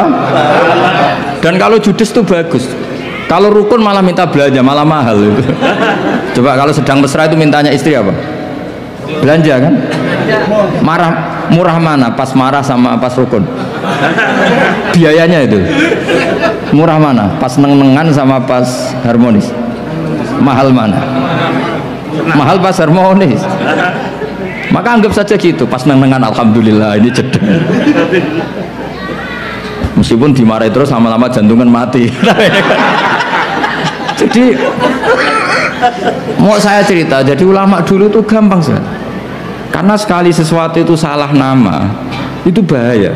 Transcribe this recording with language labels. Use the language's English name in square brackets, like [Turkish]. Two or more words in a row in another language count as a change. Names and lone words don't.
[Indonesian] Dan kalau judes itu bagus. Kalau rukun malah minta belanja, malah mahal itu. Coba kalau sedang mesra itu mintanya istri apa? Belanja kan? Murah mana? Pas marah sama pas rukun? Biayanya itu. Murah mana? Pas neng-nengan sama pas harmonis? Mahal mana? Mahal pas harmonis. Maka anggap saja gitu, pas neng-nengan alhamdulillah ini cedek. Meskipun dimarahi terus lama-lama jantungan mati. Jadi mau saya cerita, jadi ulama dulu tuh gampang sekali. Karena sekali sesuatu itu salah nama, itu bahaya.